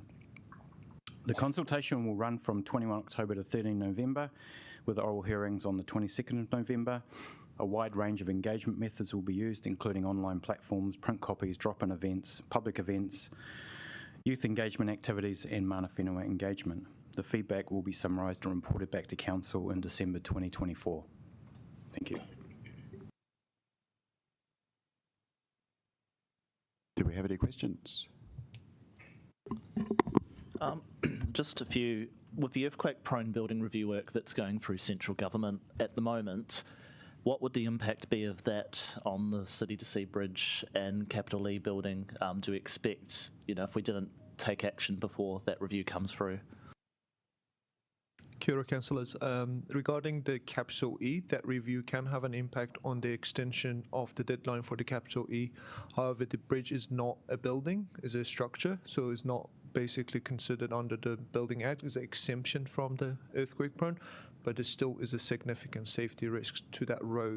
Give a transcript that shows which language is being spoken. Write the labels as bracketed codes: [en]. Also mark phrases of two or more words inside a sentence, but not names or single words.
[en] The consultation will run from 21 October to 13 November, with oral hearings on the 22nd of November. A wide range of engagement methods will be used, including online platforms, print copies, drop-in events, public events, youth engagement activities, and [mi] mana whenua [en] engagement. The feedback will be summarised and reported back to Council in December 2024. Thank you. Do we have any questions? Just a few. With the earthquake-prone building review work that's going through central government at the moment, what would the impact be of that on the City to Sea Bridge and Capital E building? Do we expect, if we didn't take action before that review comes through? [mi] Kia ora, [en] councillors. Regarding the Capital E, that review can have an impact on the extension of the deadline for the Capital E. However, the bridge is not a building, it's a structure, so it's not basically considered under the Building Act. It's an exemption from the earthquake prone, but it still is a significant safety risk to that road.